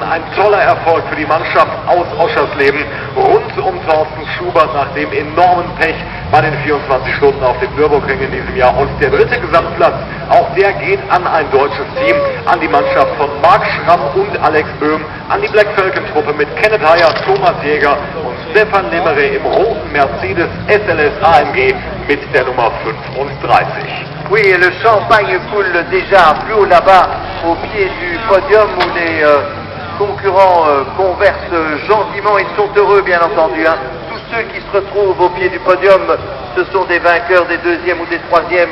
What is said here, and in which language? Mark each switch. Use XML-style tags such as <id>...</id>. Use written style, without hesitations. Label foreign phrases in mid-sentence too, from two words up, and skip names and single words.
<de>Ein toller Erfolg für die Mannschaft aus Oschersleben rund um Thorsten Schubert nach dem enormen Pech bei den 24 Stunden auf dem Nürburgring in diesem Jahr. Und der dritte Gesamtplatz, auch der geht an ein deutsches Team, an die Mannschaft von Marc Schramm und Alex Böhm, an die Black Falcon-Truppe mit Kenneth Heyer, Thomas Jäger und Stefan Lemre im roten Mercedes SLS AMG mit der Nummer 35.</de> <fr>Oui, et le champagne coule déjà plus haut là-bas, au pied du podium où les concurrents conversent gentiment. Ils sont heureux, bien entendu. Hein. Tous ceux qui se retrouvent au pied du podium, ce sont des vainqueurs des deuxièmes ou des troisièmes.</fr>